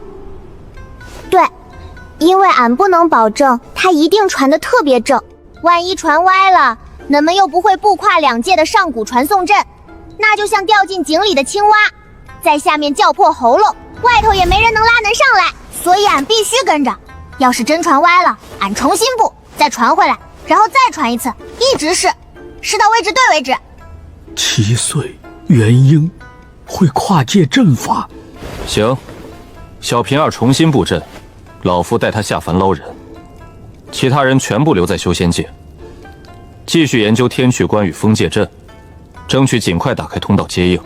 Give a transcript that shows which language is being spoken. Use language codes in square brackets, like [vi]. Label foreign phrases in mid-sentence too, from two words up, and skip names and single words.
[zh] 對，因為俺不能保證它一定傳得特別正，萬一傳歪了，恁們又不會布跨2界的上古傳送陣，那就像掉進井裡的青蛙，在下面叫破喉嚨，外頭也沒人能拉恁上來，所以俺必須跟着。要是真傳歪了，俺重新布，再傳回來，然後再傳一次，一直試到位置對為止。 7歲元嬰會跨界陣法。行，小平兒重新布陣，老夫帶他下凡撈人，其他人全部留在修仙界，繼續研究天闕關與封界陣，爭取盡快打開通道接應。